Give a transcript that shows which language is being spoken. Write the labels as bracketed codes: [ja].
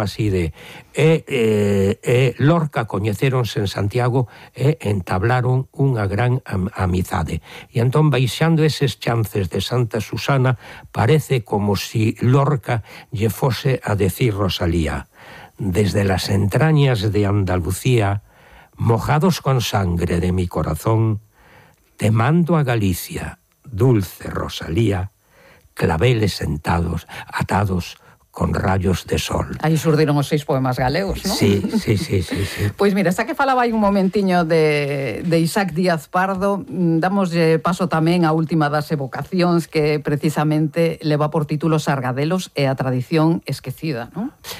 [gl] Carlos Maside e Lorca coñecéronse en Santiago e entablaron unha gran amizade. E entón, baixando eses chanzos de Santa Susana, parece como si Lorca lle fose a decir Rosalía: [es] desde las entrañas de Andalucía, mojados con sangre de mi corazón, te mando a Galicia, dulce Rosalía, claveles sentados, atados con rayos de sol. [gl] Aí surdiron os seis poemas galegos, non? Sí. Pois mira, xa que falaba aí un momentiño de Isaac Díaz Pardo, damoslle paso tamén á última das evocacións, que precisamente leva por título Sargadelos e a tradición esquecida, non?